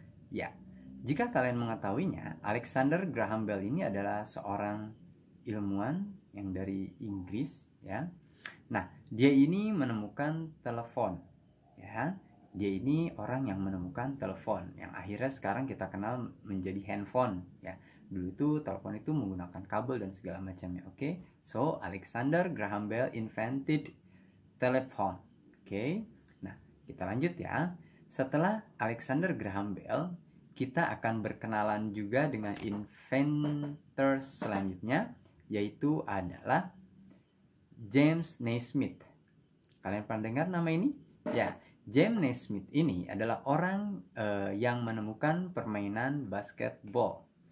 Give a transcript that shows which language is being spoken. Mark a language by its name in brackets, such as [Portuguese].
[Indonesian] Ya, jika kalian mengetahuinya, Alexander Graham Bell ini adalah seorang ilmuwan yang dari Inggris ya. Nah, dia ini menemukan telepon ya. Dia ini orang yang menemukan telepon yang akhirnya sekarang kita kenal menjadi handphone ya. Dulu itu telepon itu menggunakan kabel dan segala macamnya. Oke. [English] So, Alexander Graham Bell invented telephone. [Indonesian] Oke. Nah, kita lanjut ya. Setelah Alexander Graham Bell, kita akan berkenalan juga dengan inventor selanjutnya, yaitu adalah James Naismith. Kalian pernah dengar nama ini? Ya, James Naismith ini adalah orang yang menemukan permainan basketball.